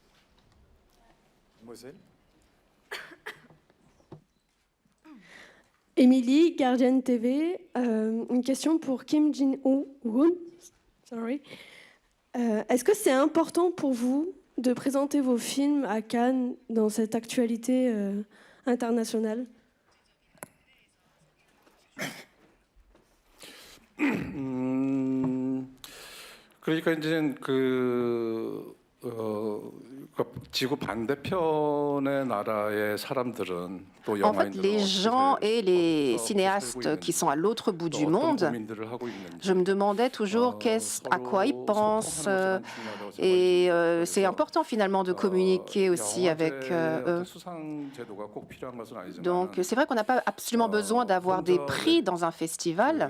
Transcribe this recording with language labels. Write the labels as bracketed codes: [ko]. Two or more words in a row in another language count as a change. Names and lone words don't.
[fr] Mademoiselle? Émilie, Guardian TV. Une question pour Kim Jin-woon. Sorry. Est-ce que c'est important pour vous de présenter vos films à Cannes dans cette actualité internationale? [ko] 그러니까 이제 지구 반대편의 나라의 사람들은 또 [fr] En fait, les gens et les cinéastes qui sont à l'autre bout du monde, je me demandais toujours à quoi ils pensent. Et c'est important finalement de communiquer aussi avec eux. Donc c'est vrai qu'on n'a pas absolument besoin d'avoir des prix dans un festival.